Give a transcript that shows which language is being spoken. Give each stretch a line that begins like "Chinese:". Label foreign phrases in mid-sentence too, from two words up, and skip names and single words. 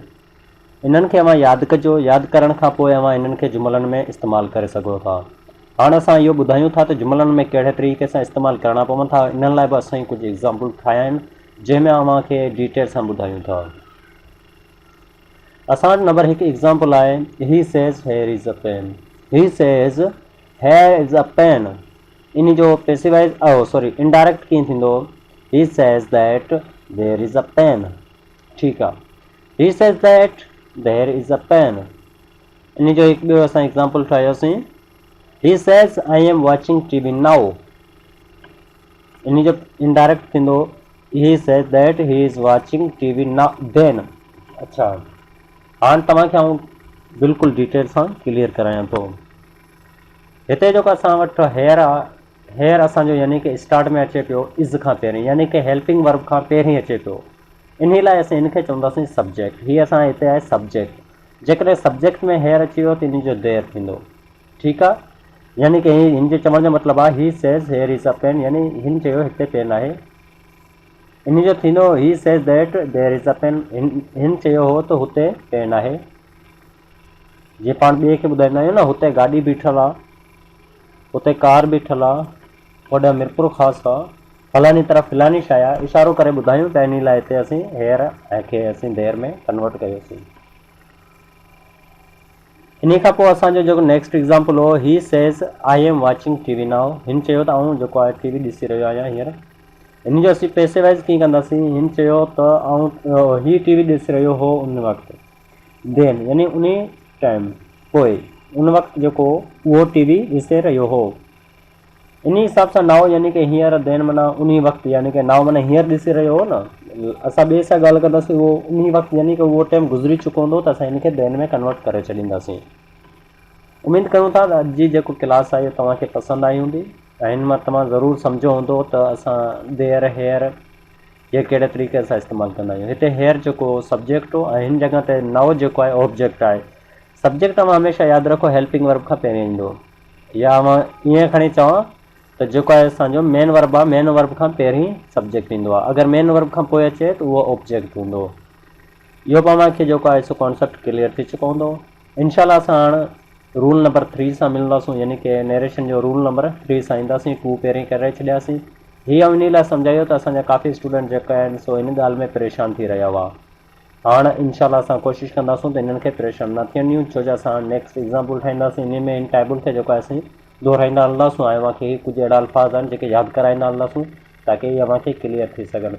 Sindhi: इन्हनि खे अव्हां यादि कजो, यादि करण खां पोइ अव्हां इन्हनि खे जुमलनि में इस्तेमालु करे सघो था। हाणे असां इहो ॿुधायूं था त जुमलनि में कहिड़े तरीक़े सां इस्तेमालु करणा पवनि था। इन लाइ बि असां कुझु एग्ज़ाम्पल ठाहिया आहिनि जंहिंमें अव्हांखे डिटेल सां ॿुधायूं था। असां वटि नंबर 1 एग्ज़ाम्पल आहे,
English: He says here is a pen. He says here is a pen,
Sindhi: इन जो पैसिवाइज इनडायरेक्ट कीअं थींदो?
English: He says that there is a pen.
Sindhi: ठीकु आहे,
English: He says that there is a pen,
Sindhi: इन जो हिकु ॿियो असां एग्ज़ाम्पल ठाहियोसीं,
English: He says I am watching TV now,
Sindhi: इन जो इनडायरेक्ट थींदो
English: He says that he is watching TV now then.
Sindhi: अच्छा, हाणे तव्हांखे आऊं बिल्कुलु डिटेल सां क्लियर करायां थो। हिते जेको असां वटि हेयर आहे, हेयर असांजो यानी कि स्टार्ट में अचे पियो इज़ खां पहिरीं, यानी कि
English: helping verb
Sindhi: खां पहिरीं अचे पियो। इन लाइ असीं इनखे चवंदासीं सब्जेक्ट। हीअ असां हिते आहे सब्जेक्ट। जेकॾहिं सब्जेक्ट में हेयर अची वियो त इन जो देयर थींदो। ठीकु आहे, यानी कि हिन जे चवण जो मतिलबु आहे
English: He says here is a pen,
Sindhi: यानी हिन चयो हिते पेन आहे। इन जो थींदो
English: He says that there is a pen,
Sindhi: हिन चयो हो त हुते पेन आहे। जीअं पाण ॿिए खे ॿुधाईंदा आहियूं न, हुते गाॾी बीठल आहे, हुते कार बीठल आहे, होॾे मिरपुर ख़ासि आहे, फलानी तरफ़ फलानी शइ आहे, इशारो करे ॿुधायूं त इन लाइ हिते असीं हेयर खे असीं देयर में कन्वर्ट कयोसीं। इन खां पोइ असांजो जेको
English: next example
Sindhi: हो,
English: He says I am watching TV now,
Sindhi: हिन चयो त आऊं जेको आहे TV ॾिसी रहियो आहियां हींअर। इन जो असीं पैसे वाइज़ कीअं कंदासीं। हिन चयो त आउं ही टीवी ॾिसी रहियो हो उन वक़्तु, देन यानी उन टाइम पोइ उन वक़्तु जेको उहो टीवी ॾिसे रहियो हो। इन हिसाब सां नाउ यानी कि हींअर देन माना उन वक़्तु यानी कि नाउ माना हींअर ॾिसी रहियो हो न, असां ॿिए सां ॻाल्हि कंदासीं उहो उन वक़्तु यानी कि उहो टाइम गुज़री चुको हूंदो त असां हिनखे देन में कन्वर्ट करे छॾींदासीं। उमेद कयूं था त अॼु जी जेको क्लास आहे तव्हांखे पसंदि आई हूंदी ऐं हिन मां तव्हां ज़रूरु सम्झो हूंदो त असां
English: there here
Sindhi: ये कहिड़े तरीक़े सां इस्तेमालु कंदा आहियूं। हिते हेयर जेको सब्जेक्ट हो ऐं हिन जॻह ते नाउ जेको आहे ऑब्जेक्ट आहे। सब्जेक्ट तव्हां हमेशह यादि रखो
English: helping verb
Sindhi: खां पहिरियों ईंदो, या मां ईअं खणी चवां त जेको आहे असांजो
English: main verb
Sindhi: आहे,
English: main verb
Sindhi: खां पहिरीं सब्जेक्ट ईंदो आहे। अगरि
English: main verb
Sindhi: खां पोइ अचे त उहो ऑब्जेक्ट हूंदो। इहो तव्हांखे जेको आहे सो
English: concept clear
Sindhi: थी चुको हूंदो। इनशाला असां हाणे
English: rule number
Sindhi: 3 सां मिलंदासीं, यानी कि नरेशन जो
English: rule number
Sindhi: 3 सां ईंदासीं। 2 पहिरीं करे छॾियासीं। हीअ इन लाइ सम्झायो त असांजा काफ़ी स्टूडेंट जेके आहिनि सो इन ॻाल्हि में परेशान थी रहिया हुआ। हाणे इनशाला असां कोशिशि कंदासीं त इन्हनि खे परेशान न थियणियूं, छो जो असां
English: next example
Sindhi: ठाहींदासीं। इन में इन टेबल खे जेको आहे असीं दोहराईंदा हलंदासीं ऐं अव्हांखे कुझु अहिड़ा अल्फाज़ आहिनि जेके यादि कराईंदा हलंदासीं ताकी इहे अव्हांखे क्लियर थी सघनि।